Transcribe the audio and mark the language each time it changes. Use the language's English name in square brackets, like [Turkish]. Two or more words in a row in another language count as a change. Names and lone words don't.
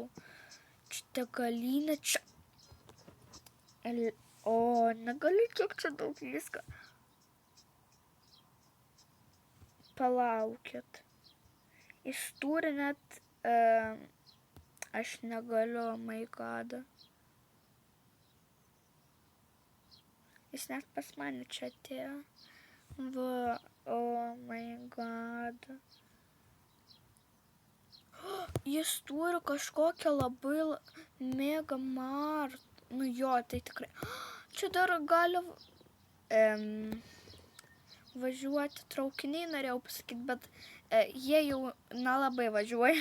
[Lithuanian] Čia degalinė, čia. O, negaliu, kiek čia daug viską. Palaukit. Jis turi net, aš negaliu, [English] oh my god. [Lithuanian] Jis net pas mane čia atėjo. Va, [English] oh my god. [Lithuanian] Jis turi kažkokią labai mega martą. Jo, tai tikrai. Čia dar gali važiuoti traukiniai, norėjau pasakyti, bet jie jau nelabai važiuoja.